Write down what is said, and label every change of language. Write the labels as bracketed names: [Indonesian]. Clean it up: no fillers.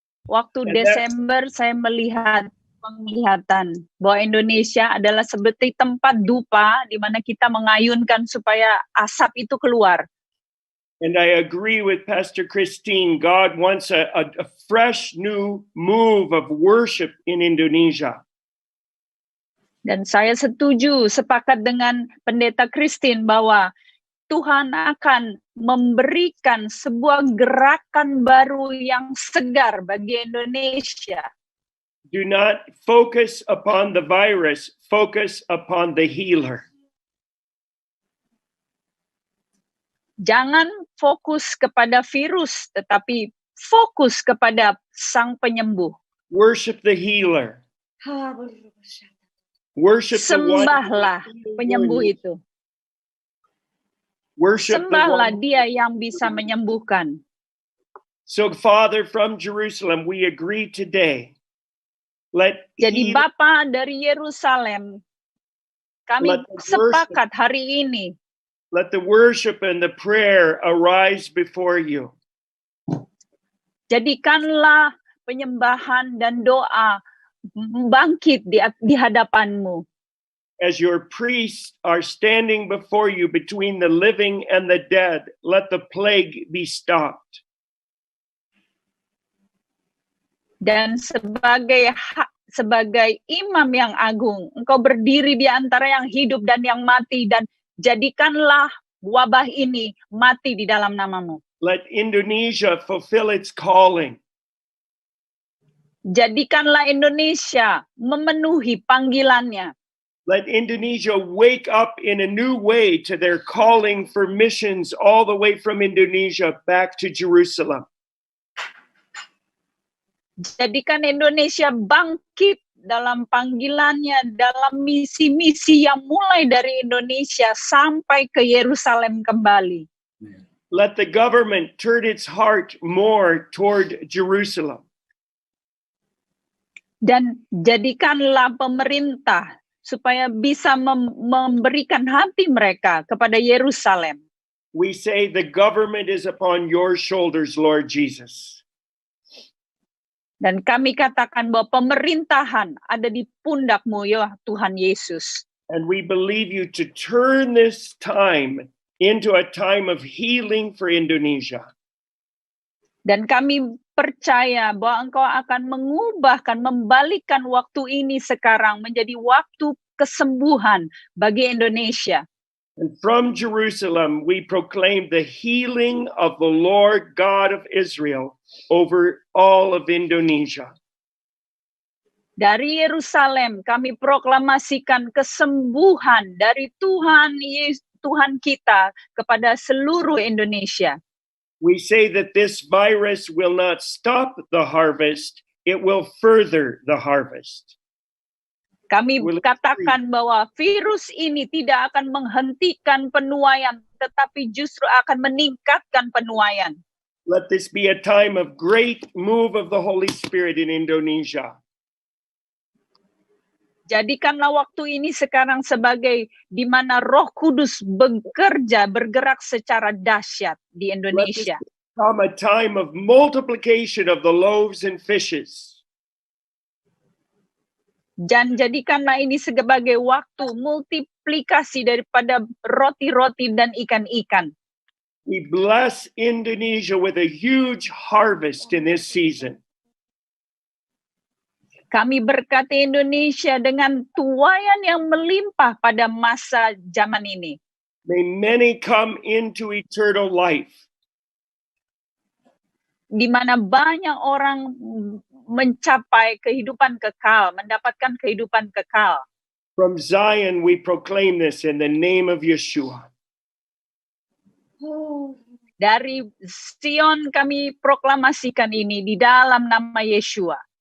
[Indonesian] Waktu Desember saya melihat penglihatan bahwa Indonesia adalah seperti tempat dupa di mana kita mengayunkan supaya asap itu keluar. [English] And I agree with Pastor Christine. God wants a fresh new move of worship in Indonesia. [Indonesian] Dan saya sepakat dengan Pendeta Christine bahwa Tuhan akan memberikan sebuah gerakan baru yang segar bagi Indonesia. [English] Do not focus upon the virus, focus upon the healer. [Indonesian] Jangan fokus kepada virus, tetapi fokus kepada Sang Penyembuh. [English] Worship the healer. Worship the one [Indonesian] Sembahlah penyembuh itu. [English] Worship the [Indonesian] Sembahlah [English] one. [Indonesian] dia yang bisa menyembuhkan. [English] So, Father, from Jerusalem, we agree today. Let [Indonesian] Jadi Bapa dari Yerusalem, kami [English] Let the [Indonesian] sepakat hari ini, [English] let the worship and the prayer arise before you. [Indonesian] jadikanlah penyembahan dan doa bangkit di hadapanmu. [English] As your priests are standing before you between the living and the dead, let the plague be stopped. [Indonesian] Dan sebagai imam yang agung, engkau berdiri di antara yang hidup dan yang mati, dan jadikanlah wabah ini mati di dalam namamu. [English] Let Indonesia fulfill its calling. [Indonesian] Jadikanlah Indonesia memenuhi panggilannya. [English] Let Indonesia wake up in a new way to their calling for missions all the way from Indonesia back to Jerusalem. [Indonesian] Jadikan Indonesia bangkit dalam panggilannya, dalam misi-misi yang mulai dari Indonesia sampai ke Yerusalem kembali. [English] Let the government turn its heart more toward Jerusalem. [Indonesian] Dan jadikanlah pemerintah supaya bisa memberikan hati mereka kepada Yerusalem. [English] We say the government is upon your shoulders, Lord Jesus. [Indonesian] Dan kami katakan bahwa pemerintahan ada di pundakmu, ya Tuhan Yesus. [English] And we believe you to turn this time into a time of healing for Indonesia. [Indonesian] Dan kami percaya bahwa Engkau akan mengubahkan, membalikkan waktu ini sekarang menjadi waktu kesembuhan bagi Indonesia. [English] And from Jerusalem, we proclaim the healing of the Lord God of Israel over all of Indonesia. [Indonesian] Dari Yerusalem, kami proklamasikan kesembuhan dari Tuhan kita kepada seluruh Indonesia. [English] We say that this virus will not stop the harvest, it will further the harvest. [Indonesian] Kami katakan bahwa virus ini tidak akan menghentikan penuaian, tetapi justru akan meningkatkan penuaian. [English] Let this be a time of great move of the Holy Spirit in Indonesia. [Indonesian] Jadikanlah waktu ini sekarang sebagai di mana Roh Kudus bekerja, bergerak secara dahsyat di Indonesia. [English] Let this become a time of multiplication of the loaves and fishes. [Indonesian] Dan jadikanlah ini sebagai waktu multiplikasi daripada roti-roti dan ikan-ikan. [English] We bless Indonesia with a huge harvest in this season. [Indonesian] Kami berkati Indonesia dengan tuaian yang melimpah pada masa zaman ini. [English] May many come into eternal life. [Indonesian] Di mana banyak orang mencapai kehidupan kekal, mendapatkan kehidupan kekal. [English] From Zion, we proclaim this in the name of Yeshua. [Indonesian] Dari Sion kami proklamasikan ini di dalam nama Yeshua.